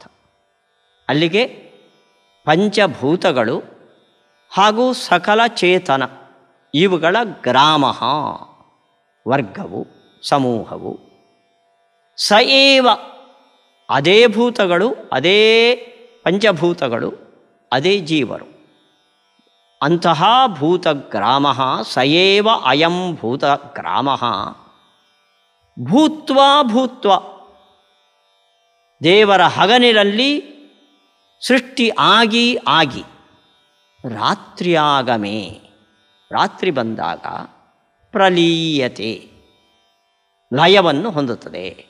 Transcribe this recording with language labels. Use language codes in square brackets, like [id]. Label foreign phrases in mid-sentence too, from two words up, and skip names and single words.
[kn] ಅಲ್ಲಿಗೆ ಪಂಚಭೂತಗಳು ಹಾಗೂ ಸಕಲ ಚೇತನ ಇವುಗಳ ಗ್ರಾಮ ವರ್ಗವು, ಸಮೂಹವು. [sa] ಸ ಏವ [kn] ಅದೇ ಭೂತಗಳು, ಅದೇ ಪಂಚಭೂತಗಳು, ಅದೇ ಜೀವರು. ಅಂತಹ ಭೂತಗ್ರಾಮ [sa] ಸ ಏವ ಅಯಂ ಭೂತಗ್ರಾಮ ಭೂತ್ವಾ ಭೂತ್ವ [kn] ದೇವರ ಹಗಲಿನಲ್ಲಿ ಸೃಷ್ಟಿ ಆಗಿ ಆಗಿ ರಾತ್ರಿಯಾಗಮೇ ರಾತ್ರಿ ಬಂದಾಗ ಪ್ರಲೀಯತೆ ಲಯವನ್ನು ಹೊಂದುತ್ತದೆ.